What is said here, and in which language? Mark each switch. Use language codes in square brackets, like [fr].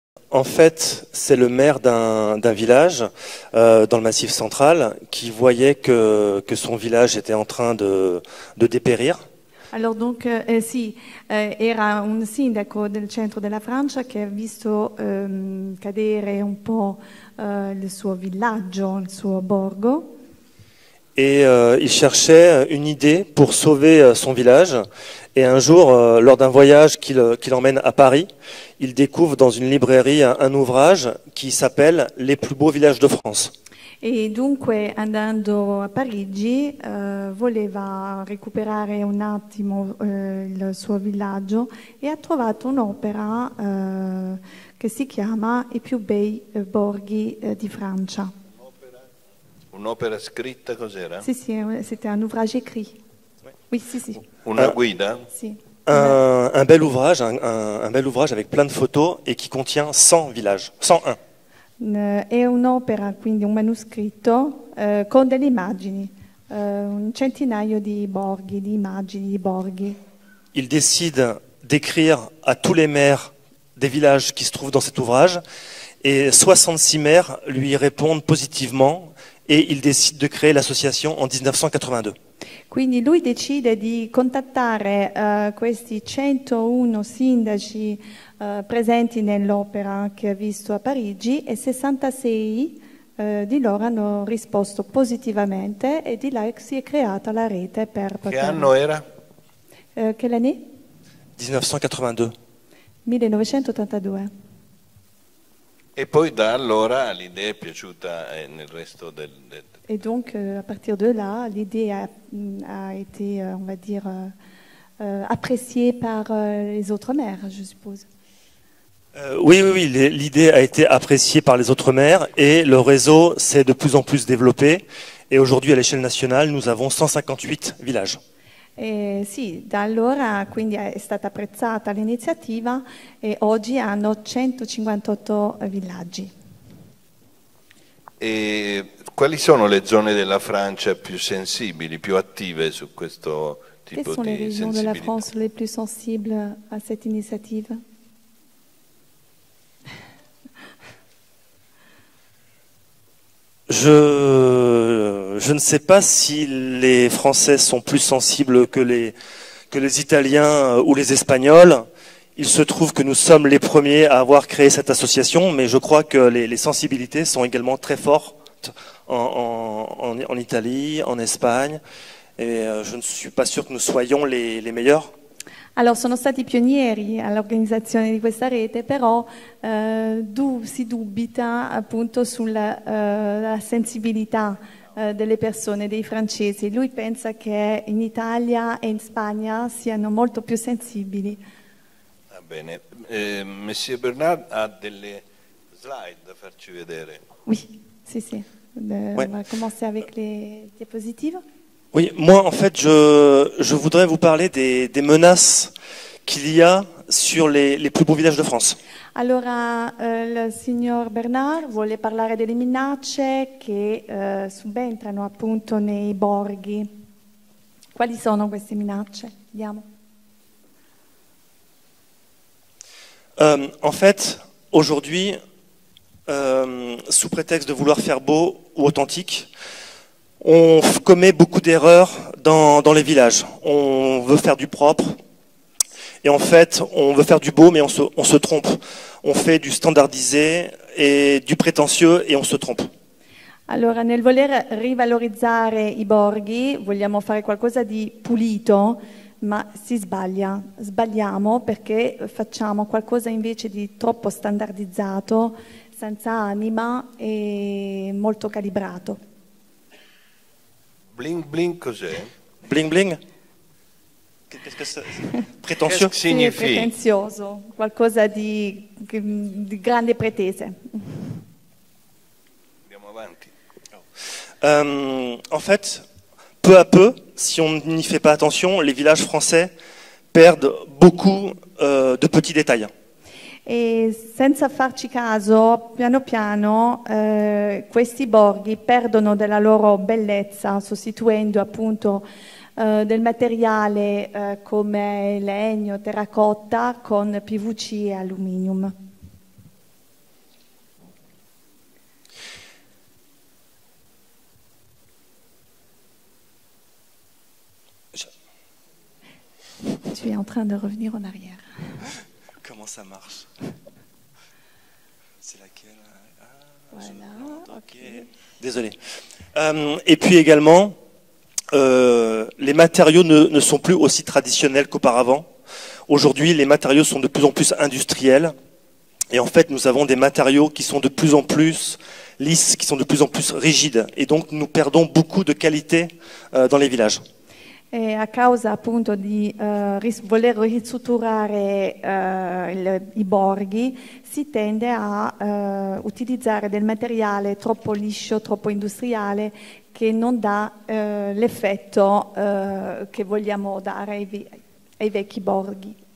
[fr] En fait, c'est le maire d'un village dans le Massif central qui voyait que son village était en train de dépérir. Alors donc [it] sì, era un sindaco del centro della Francia che ha visto cadere un po' il suo villaggio, il suo borgo. [fr] Et il cherchait une idée pour sauver son village. Et un jour, lors d'un voyage qu'il emmène à Paris, il découvre dans une librairie un ouvrage qui s'appelle « Les plus beaux villages de France ». [it] E dunque andando a Parigi voleva recuperare un attimo il suo villaggio e ha trovato un'opera che si chiama I più bei borghi di Francia. Un'opera scritta cos'era? Sì, sì, [fr] c'était un ouvrage écrit. Oui, [it] sì, sì. Una guida? Sì. [fr] Un bel ouvrage, un bel ouvrage avec plein de photos et qui contient 100 villages, 101. [it] È un'opera, quindi un manoscritto con delle immagini, un centinaio di borghi, di immagini di borghi. [fr] Il décide d'écrire à tous les maires des villages qui se trouvent dans cet ouvrage et 66 maires lui répondent positivement et il décide de créer l'association en 1982. [it] Quindi lui decide di contattare questi 101 sindaci presenti nell'opera che ha visto a Parigi e 66 di loro hanno risposto positivamente e di là si è creata la rete per Che anno era? [fr] Quelle année? 1982. 1982. [it] E poi da allora l'idea è piaciuta nel resto del... [fr] Et donc, à partir de là, l'idée a été, on va dire, appréciée par les autres maires, je suppose. Oui, l'idée a été appréciée par les autres maires et le réseau s'est de plus en plus développé. Et aujourd'hui, à l'échelle nationale, nous avons 158 villages. [it] Sì, da allora quindi è stata apprezzata l'iniziativa e oggi hanno 158 villaggi. E quali sono le zone della Francia più sensibili, più attive su questo tipo [fr] Quelles sont les [it] di [fr] régions de la [it] sensibilità? [fr] France les plus sensibles à cette initiative? Je ne sais pas si les Français sont plus sensibles que les Italiens ou les Espagnols. Il se trouve que nous sommes les premiers à avoir créé cette association, mais je crois que les sensibilités sont également très fortes en Italie, en Espagne, et je ne suis pas sûr que nous soyons les meilleurs. [it] Allora, sono stati pionieri all'organizzazione di questa rete, però si dubita appunto sulla la sensibilità delle persone, dei francesi. Lui pensa che in Italia e in Spagna siano molto più sensibili. Va bene. Monsieur Bernard ha delle slide da farci vedere. [fr] Oui, [it] si, si. [fr] On va commencer avec les diapositives. Oui, moi en fait je voudrais vous parler des menaces qu'il y a sur les plus beaux villages de France. [it] Allora, il signor Bernard vuole parlare delle minacce che subentrano appunto nei borghi. Quali sono queste minacce? Vediamo. [fr] En fait, aujourd'hui, sous prétexte de vouloir faire beau ou authentique, on commet beaucoup d'erreurs dans les villages. On veut faire du propre et en fait, on veut faire du beau, mais on se trompe. On fait du standardisé et du prétentieux et on se trompe. [it] Allora, nel voler rivalorizzare i borghi, vogliamo fare qualcosa di pulito, ma si sbaglia. Sbagliamo perché facciamo qualcosa invece di troppo standardizzato, senza anima e molto calibrato. Bling bling cos'è? [fr] Bling bling? Qu'est-ce que c'est? Prétentieux? [it] Che significa? Sì, pretenzioso, qualcosa di grande pretese. Andiamo avanti. [fr] En fait, peu à peu, si on n'y fait pas attention, les villages français perdent beaucoup de petits détails. [it] E senza farci caso, piano piano, questi borghi perdono della loro bellezza, sostituendo appunto del materiale come legno, terracotta con PVC e aluminium. [fr] Tu es en train de revenir en arrière. Comment ça marche? C'est laquelle? Voilà. Ok. Désolé. Et puis également, les matériaux ne sont plus aussi traditionnels qu'auparavant. Aujourd'hui, les matériaux sont de plus en plus industriels. Et en fait, nous avons des matériaux qui sont de plus en plus lisses, qui sont de plus en plus rigides. Et donc, nous perdons beaucoup de qualité dans les villages. [it] E a causa appunto di voler ristrutturare i borghi, si tende a utilizzare del materiale troppo liscio, troppo industriale, che non dà l'effetto che vogliamo dare ai vecchi borghi.